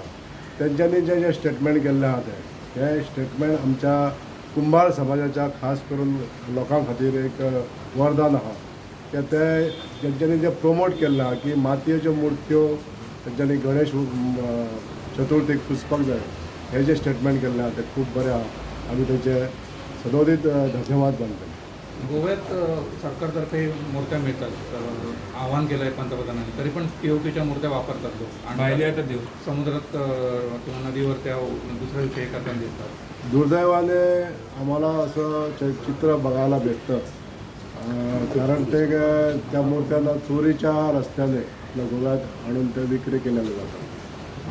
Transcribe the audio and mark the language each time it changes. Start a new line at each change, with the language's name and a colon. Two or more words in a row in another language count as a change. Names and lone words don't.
Konkani: तेंच्यांनी जे स्टेटमेंट केल्लें आहा ते स्टेटमेंट आमच्या कुंभार समाजाच्या खास करून लोकां खातीर एक वरदान आहा की ते तेंच्यांनी जे प्रमोट केल्लें आहा की मातयेच्यो मुर्त्यो तेंच्यांनी गणेश चतुर्थीक पुजपाक जाय, हे जे स्टेटमेंट केल्लें आहा ते खूब बरें आहा. आमी तेंचे सदोदीत धन्यवाद मानता.
Marathi: गोव्यात सरकारतर्फे मूर्त्या मिळतात, आवाहन केलं आहे पंतप्रधानांनी, तरी पण POPच्या मूर्त्या वापरतात लोक भायले येतात देव समुद्रात किंवा नदीवर त्या दुसऱ्या दिवशी हे करताना दिसतात. दुर्दैवाने आम्हाला असं चित्र बघायला भेटतं, कारण ते त्या मूर्त्यांना चोरीच्या रस्त्याने आपल्या गोव्यात आणून ते विक्री केलेलं जातं.